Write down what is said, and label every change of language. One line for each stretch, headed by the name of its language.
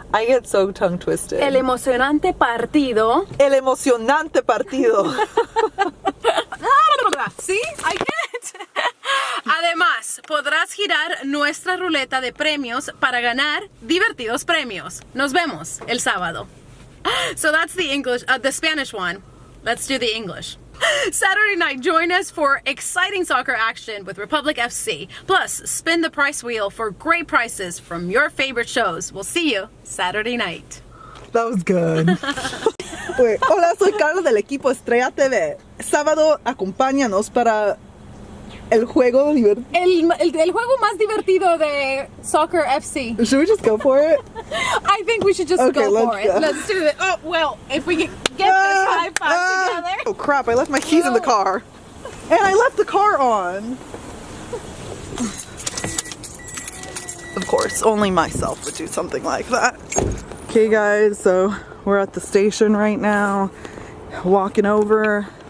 English: I get so tongue twisted.
Spanish: El emocionante partido. El emocionante partido. ¿Sí?
English: I get it.
Spanish: Además, podrás girar nuestra ruleta de premios para ganar divertidos premios. Nos vemos el sábado.
English: So that's the English, the Spanish one. Let's do the English. Saturday night, join us for exciting soccer action with Republic FC. Plus, spin the price wheel for great prices from your favorite shows. We'll see you Saturday night. That was good.
Spanish: Wait, hola, soy Karla del equipo Estrella TV. Sábado, acompáñanos para el juego divertido. El juego más divertido de Soccer FC.
English: Should we just go for it? I think we should just go for it. Let's do it. Oh, well, if we get this high five together. Oh crap, I left my keys in the car. And I left the car on. Of course, only myself would do something like that. Okay guys, so we're at the station right now, walking over.